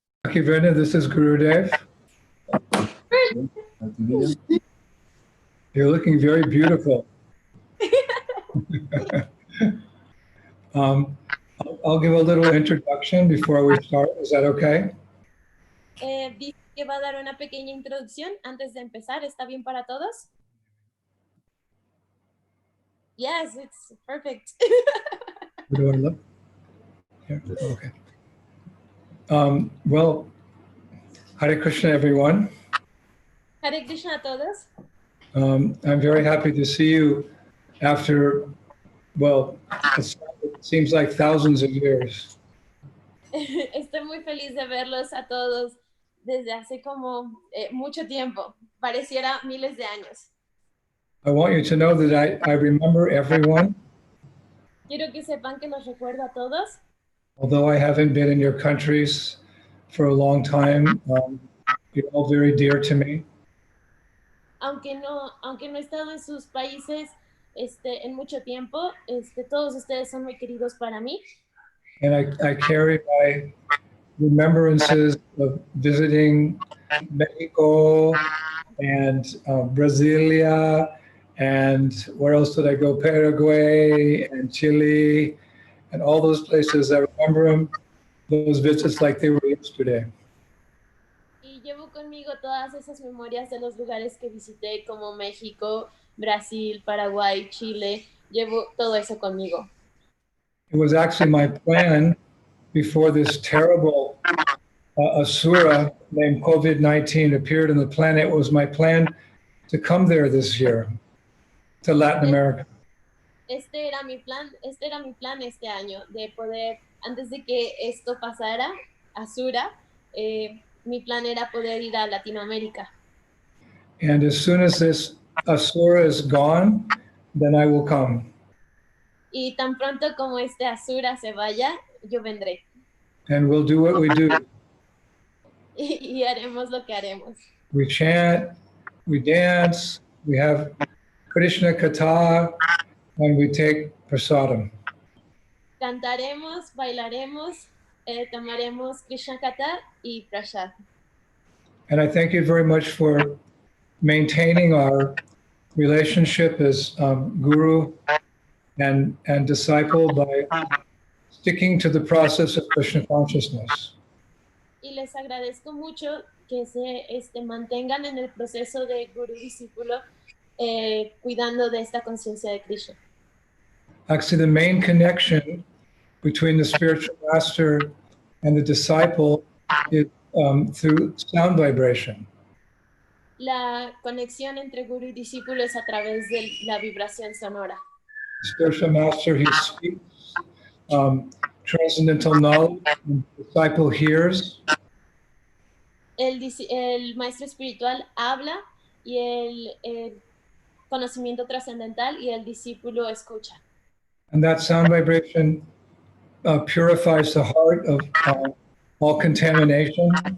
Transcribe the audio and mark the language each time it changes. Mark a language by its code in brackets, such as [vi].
[en] Okay, Brenda, this is Gurudev. You're looking very beautiful. I'll give a little introduction before we start. Is that okay? [es] Dice que va a dar una pequeña introducción antes de empezar. ¿Está bien para todos? [en] Yes, it's perfect. Where do I look? Here. Okay. Well, Hare Krishna, everyone. [es] Hare Krishna a todos. [en] I'm very happy to see you after, well, it seems like thousands of years. [es] Estoy muy feliz de verlos a todos desde hace como mucho tiempo. Pareciera miles de años. [en] I want you to know that I remember everyone. [es] Quiero que sepan que los recuerdo a todos. [en] Although I haven't been in your countries for a long time, you're all very dear to me. [es] Aunque no he estado en sus países en mucho tiempo, todos ustedes son muy queridos para mí. [en] And I carry my remembrances of visiting Mexico and Brasilia, and where else did I go? Paraguay and Chile, and all those places. I remember those visits like they were yesterday. [es] Y llevo conmigo todas esas memorias de los lugares que visité, como México, Brasil, Paraguay, Chile. Llevo todo eso conmigo. [en] It was actually my plan before this terrible asura named COVID-19 appeared on the planet. It was my plan to come there this year, to Latin America. [es] Este era mi plan este año, de poder, antes de que esto pasara, Asura, mi plan era poder ir a Latinoamérica. [en] And as soon as this asura is gone, then I will come. [es] Y tan pronto como este Asura se vaya, yo vendré. [en] And we'll do what we do. [es] Y haremos lo que haremos. [en] We chant, we dance, we have Krishna Katha, and we take prasadam. [es] Cantaremos, bailaremos, tomaremos Krishna Katha y Prasad. [en] And I thank you very much for maintaining our relationship as guru and disciple by sticking to the process of Krishna consciousness. [es] Y les agradezco mucho que se mantengan en el proceso de guru-discípulo, cuidando de esta conciencia de Krishna. [en] Actually, the main connection between the spiritual master and the disciple is through sound vibration. [es] La conexión entre guru y discípulo es a través de la vibración sonora. [en] The spiritual master, he speaks transcendental knowledge, and the disciple hears. [es] El maestro espiritual habla y el conocimiento trascendental y el discípulo escucha. [en] And that sound vibration purifies the heart of all contamination.